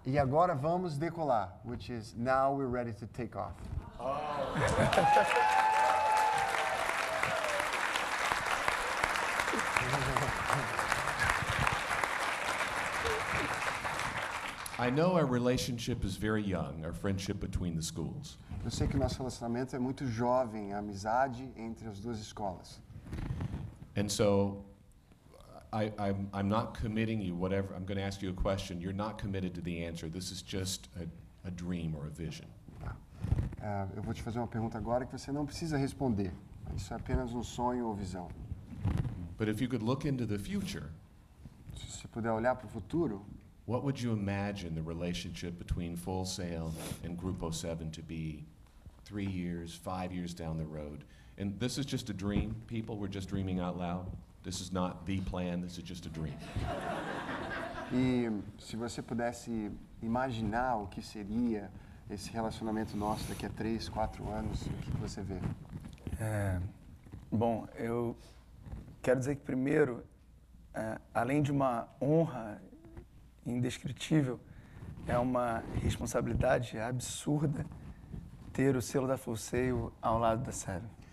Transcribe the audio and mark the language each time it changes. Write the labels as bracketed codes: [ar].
[pt] E agora vamos decolar, [en] which is now we're ready to take off. I know our relationship is very young, our friendship between the schools. [pt] Eu sei que o nosso relacionamento é muito jovem, a amizade entre as duas escolas. [en] And so I'm not committing you, whatever, I'm going to ask you a question. You're not committed to the answer. This is just a dream or a vision. [pt] Eu vou te fazer uma pergunta agora que você não precisa responder. Isso é apenas um sonho ou visão. [en] But if you could look into the future, [pt] Se você puder olhar para o futuro, [en] what would you imagine the relationship between Full Sail and Grupo 7 to be 3 years, 5 years down the road? And this is just a dream, people. We're just dreaming out loud. This is not the plan. This is just a dream. [pt] e se você pudesse imaginar o que seria esse relacionamento nosso daqui a 3, 4 anos, o que você vê? Bom, eu quero dizer que, primeiro, além de uma honra indescritível, é uma responsabilidade absurda ter o selo da Full Sail ao lado da Seven.